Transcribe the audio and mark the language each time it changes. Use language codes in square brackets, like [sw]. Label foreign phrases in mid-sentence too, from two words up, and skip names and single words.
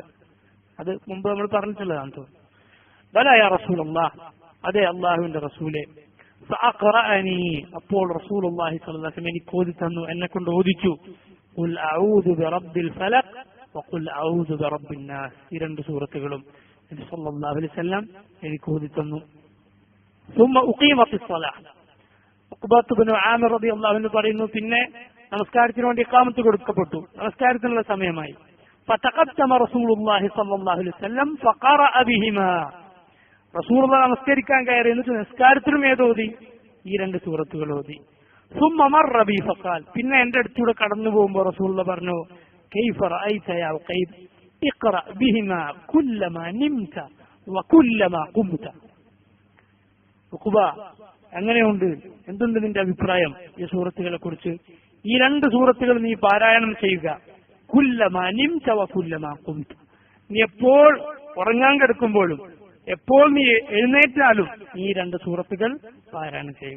[ml] അത് മുമ്പ് നമ്മൾ പറഞ്ഞിട്ടുള്ളതാണ് തോന്നുന്നു. [ar] بلى يا رسول الله, [ml] അതെ അള്ളാഹുവിന്റെ റസൂലെ. ഫഅഖറഅനി, അപ്പോൾ [ar] رسول الله صلى الله عليه وسلم [ml] എനിക്ക് ഓതി തന്നു, എന്നെ കൊണ്ട് ഓദിച്ചു. [ar] قل أعوذ برب الفلق وقل أعوذ برب الناس. [ml] ഈ രണ്ട് സൂറത്തുകളും നബി [ar] صلى الله عليه وسلم [ml] എനിക്ക് ഓതി തന്നു. [ar] ثم أقيمت الصلاة. [ml] ഉഖബത്ത് ഇബ്നു ആമിർ [ar] رضي الله عنه [ml] പറയുന്നു, പിന്നെ നമസ്കാരത്തിന് വേണ്ടി ഇഖാമത്ത് കൊടുക്കപ്പെട്ടു, നമസ്കാരത്തിനുള്ള സമയമായി. [ar] فتقدم رسول الله صلى الله عليه وسلم فقرأ بهما. [ml] റസൂലുള്ളാഹി നമസ്കരിക്കാൻ കയറി, എന്നിട്ട് നിസ്കാരത്തിലും ഏതോതി? ഈ രണ്ട് സൂറത്തുകൾ ഓതി. [ar] ثم مر بي فقال, [ml] പിന്നെ എന്റെ അടുത്തൂടെ കടന്നു പോകുമ്പോൾ റസൂലുള്ളാഹി പറഞ്ഞു, [ar] كيف رأيت يا عقيب اقرأ بهما كلما نمت وكلما قمت. [ml] ഉഖബ, എങ്ങനെയുണ്ട്, എന്തുണ്ട് നിന്റെ അഭിപ്രായം ഈ സൂറത്തുകളെ കുറിച്ച്? ഈ രണ്ട് സൂറത്തുകൾ നീ പാരായണം ചെയ്യുക. [ar] كلما نمت وكلما قمت. [ml] നീ എപ്പോൾ ഉറങ്ങാൻ കിടക്കുമ്പോഴും എപ്പോൾ നീ എഴുന്നേറ്റാലും ഈ രണ്ട് സൂറത്തുകൾ പാരായണം ചെയ്യുക.